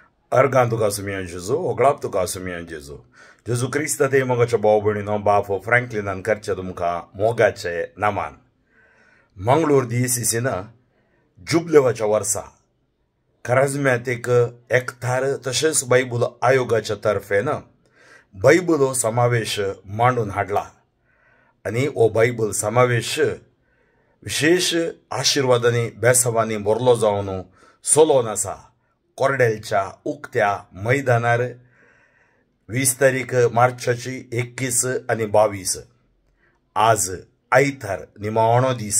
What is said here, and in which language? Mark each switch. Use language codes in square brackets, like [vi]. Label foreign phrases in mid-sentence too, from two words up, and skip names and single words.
[kok] Argan tuka sumian Jesu, oglap tuka sumian Jesu. Jesu Krista te mogaच्या भाव भयणीनो बाप फ्रँकलिनान करचे तुमका मोगाचे नामान. मंगळूर DCCन जुबलेवाच्या वर्सा खराजम्यात एकथार तशेंच बायबल आयोगाच्या तर्फेन बायबलो समावेश मांडून हाडला आणि ओ बायबल समावेश विशेष आशीर्वादांनी बेसावांनी भरलो जावन सोलोन आसा कोर्डेलच्या उक्त्या मैदानार 20 तारीख मार्चाची 21 आणि 22 आज आयतार निमावणो दीस.